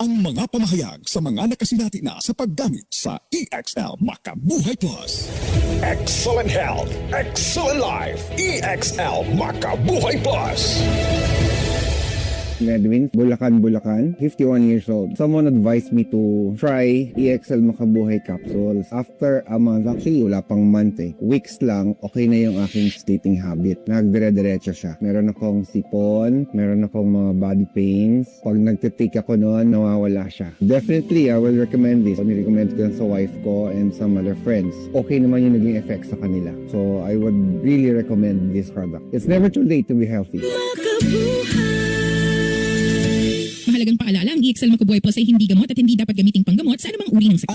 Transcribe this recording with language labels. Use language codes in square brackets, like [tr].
[tl] Ang mga pamahayag sa mga nakasinati na sa paggamit sa EXL Makabuhay Plus. [en] Excellent health, excellent life. EXL Makabuhay Plus. Edwin, Bulacan, 51 years old. Someone advised me to try EXL Makabuhay capsules. After a month, actually [tl] wala pang [en] month weeks lang, okay [tl] na yung aking [en] sleeping habit. [tl] Nagdire-diretso siya. Meron akong sipon, meron akong mga body pains. Pag nagtitake ako noon, nawawala siya. [en] Definitely, I will recommend this. [tl] Nirecommend ko sa wife ko [en] and some other friends. [tl] Okay naman yung naging effect sa kanila. [en] So, I would really recommend this product. It's never too late to be healthy. [tl] Mahalagang paalala, ang EXL Makabuhay Plus ay hindi gamot at hindi dapat gamiting panggamot sa anumang uri ng sakit.